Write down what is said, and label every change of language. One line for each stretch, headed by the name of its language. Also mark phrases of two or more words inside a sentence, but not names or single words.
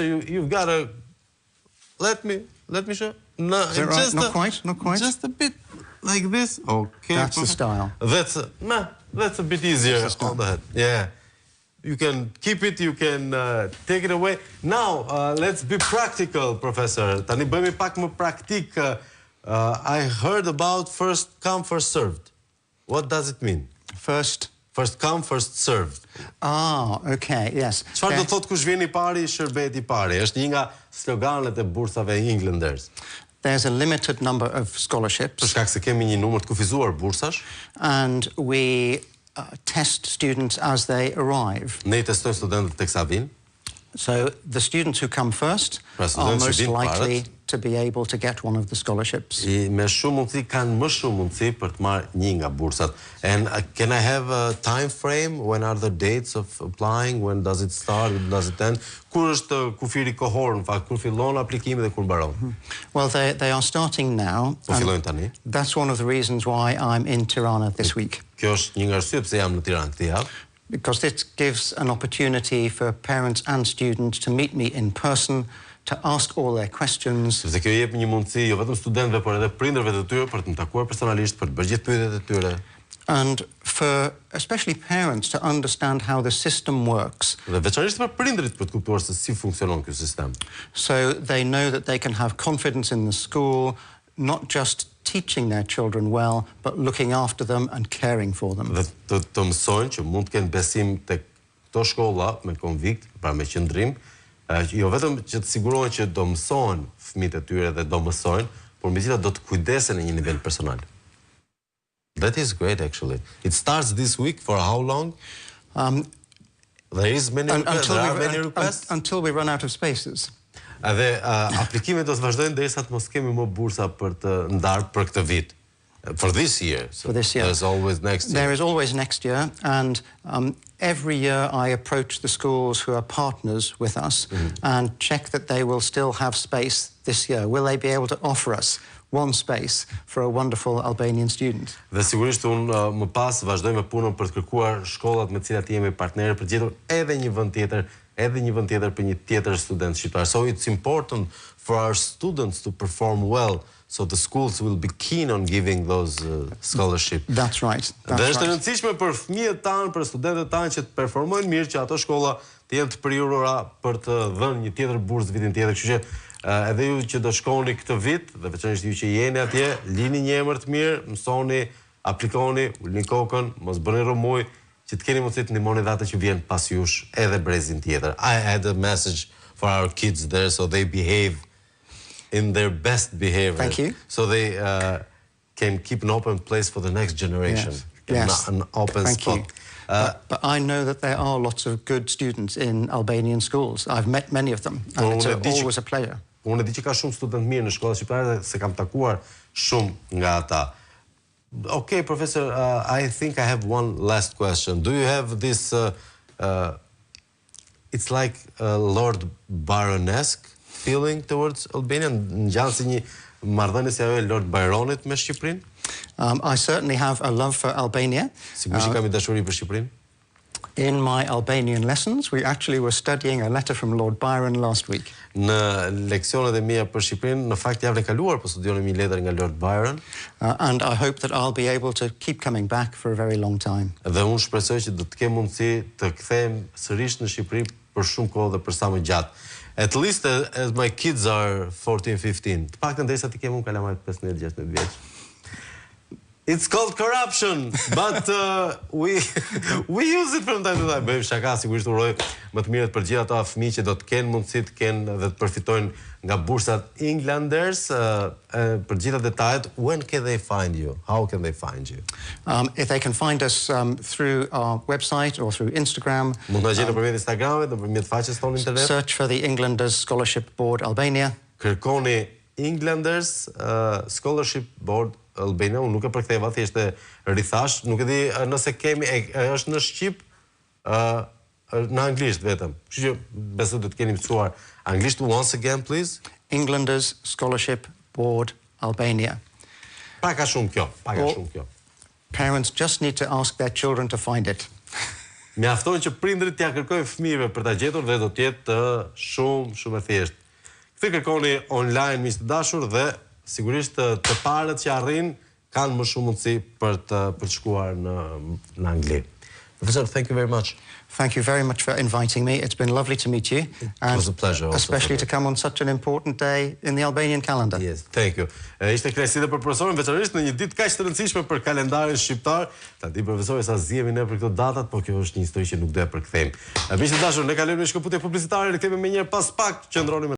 English: You've got to let me show. No, is that right? Not quite. Just a bit like this. Okay. That's the style. That's a bit easier on the head. Yeah. You can keep it. You can take it away. Now, let's be practical, Professor.
Albanian: Tani bëjmë pak më praktik.
English: I heard about first come, first served. What does it mean? First come, first served. Okay, yes.
Albanian: Çfarë do thot kush vjen i pari, shërbet I pari? Është një nga sloganet e bursave Englanders.
English: There's a limited number of scholarships.
Albanian: Për shkak se kemi një numër të kufizuar bursash.
English: And we test students as they arrive.
Albanian: Ne I testojmë studentët teksa vinë.
English: So the students who come first are most likely to be able to get one of the scholarships.
Albanian: Me shumë mundësi kanë më shumë mundësi për të marrë një nga bursat.
English: And can I have a time frame? When are the dates of applying? When does it start? When does it end?
Albanian: Kur është kufiri kohor, në fakt, kur fillon aplikimi dhe kur mbaron?
English: Well, they are starting now.
Albanian: Fillojnë tani.
English: That's one of the reasons why I'm in Tirana this week.
Albanian: Kjo është një nga arsyet pse jam në Tiranë këtë javë.
English: Because this gives an opportunity for parents and students to meet me in person, to ask all their questions.
Albanian: Sepse kjo jep një mundësi jo vetëm studentëve, por edhe prindërve të tyre për të më takuar personalisht, për të bërë gjithë pyetjet e tyre.
English: And for especially parents to understand how the system works.
Albanian: Dhe veçanërisht për prindërit për të kuptuar se si funksionon ky sistem.
English: So they know that they can have confidence in the school, not just teaching their children well, but looking after them and caring for them.
Albanian: Dhe të mësojnë që mund të kenë besim tek këto shkolla me konvikt, pra me qëndrim, jo vetëm që të sigurohen që do mësojnë fëmijët e tyre dhe do mësojnë, por megjithatë do të kujdesen në një nivel personal.
English: That is great, actually. It starts this week. For how long? There is many requests. Until we run out of spaces.
Albanian: Dhe aplikimet do të vazhdojnë derisa të mos kemi më bursa për të ndarë për këtë vit.
English: For this year. So there's always next year. There is always next year, and every year I approach the schools who are partners with us and check that they will still have space this year. Will they be able to offer us one space for a wonderful Albanian student?
Albanian: Dhe sigurisht unë më pas vazhdoj me punën për të kërkuar shkollat me të cilat jemi partnerë për të gjetur edhe një vend tjetër për një tjetër student shqiptar.
English: So it's important for our students to perform well, so the schools will be keen on giving those scholarships. That's right.
Albanian: Dhe është e rëndësishme për fëmijët tanë, për studentët tanë që të performojnë mirë, që ato shkolla të jenë të prirura për të dhënë një tjetër bursë vitin tjetër. Kështu që edhe ju që do shkoni këtë vit, dhe veçanërisht ju që jeni atje, lini një emër të mirë, mësoni, aplikoni, ulni kokën, mos bëni rrëmuj, që të keni mundësi të ndihmoni ata që vjen pas jush edhe brezin tjetër.
English: I had a message for our kids there, so they behave in their best behavior. Thank you. So they can keep an open place for the next generation. Yes. An open spot. But I know that there are lots of good students in Albanian schools. I've met many of them, and it's always a pleasure.
Albanian: Unë e di që ka shumë student mirë në shkollat shqiptare dhe se kam takuar shumë nga ata.
English: Okay, Professor, I think I have one last question. Do you have this, it's like a Lord Byron-esque feeling towards Albania?
Albanian: Në gjanë si një marrëdhënie si ajo e Lord Byronit me Shqipërinë?
English: I certainly have a love for Albania.
Albanian: Sigurisht kam një dashuri për Shqipërinë.
English: In my Albanian lessons, we actually were studying a letter from Lord Byron last week.
Albanian: Në leksionet e mia për Shqipërinë, në fakt javën e kaluar po studionim një letër nga Lord Byron.
English: And I hope that I'll be able to keep coming back for a very long time.
Albanian: Dhe unë shpresoj që do të kem mundësi të kthehem sërish në Shqipëri për shumë kohë dhe për sa më gjatë.
English: At least as my kids are 14-15.
Albanian: Të paktën derisa ti ke unë kalamajt 15-16 vjeç.
English: It's called corruption, but we use it from time to time.
Albanian: Bëjmë shaka, sigurisht uroj më të mirët për gjithë ato fëmijë që do të kenë mundësi të kenë dhe të përfitojnë nga bursat Englanders. Për gjitha detajet,
English: when can they find you? How can they find you? If they can find us through our website or through Instagram.
Albanian: Mund të na gjeni nëpërmjet Instagramit, nëpërmjet faqes tonë internet.
English: Search for the Englanders Scholarship Board Albania.
Albanian: Kërkoni Englanders Scholarship Board Albania, unë nuk e përktheva, thjesht e rithash, nuk e di nëse kemi, është në Shqip, në anglisht vetëm. Kështu që besoj do të keni mësuar anglisht.
English: Once again, please. Englanders Scholarship Board Albania.
Albanian: Pak a shumë kjo.
English: Parents just need to ask their children to find it.
Albanian: Mjafton që prindrit t'ia kërkojnë fëmijëve për ta gjetur dhe do të jetë shumë e thjeshtë. Këtë kërkoni online, miq të dashur, dhe sigurisht të parët që arrin kanë më shumë mundësi për të shkuar në Angli.
English: Professor, thank you very much. Thank you very much for inviting me. It's been lovely to meet you. It was a pleasure also. Especially to come on such an important day in the Albanian calendar. Yes, thank you.
Albanian: Ishte kënaqësi dhe për profesorin, veçanërisht në një ditë kaq të rëndësishme për kalendarin shqiptar. Ta di profesori sa zihemi ne për këto datat, por kjo është një histori që nuk do e përkthejmë. Miq të dashur, ne kalojmë në shkëputje publicitare, rikthehemi më njëherë pas pak, qëndroni me